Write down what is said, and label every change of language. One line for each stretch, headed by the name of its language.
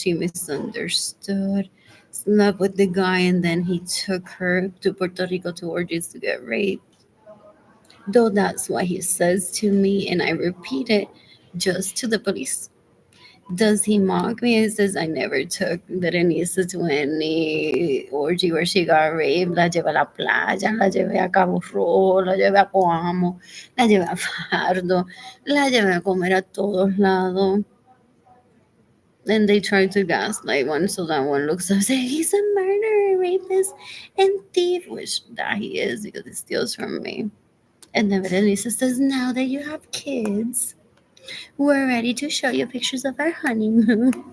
English: She misunderstood, slept with the guy, and then he took her to Puerto Rico to orgies to get raped. Though that's what he says to me, and I repeat it just to the police. Does he mock me? He says, I never took Berenice to any orgy where she got raped.
Spanish: La llevé a la playa, la llevé a Cabo Rojo, la llevé a Coamo, la llevé a Fardo, la llevé a comer a todos lados.
English: And they try to gaslight one so that one looks up and say, he's a murderer, rapist, and thief, which that he is because he steals from me. And then Berenice says, now that you have kids, we're ready to show you pictures of our honeymoon.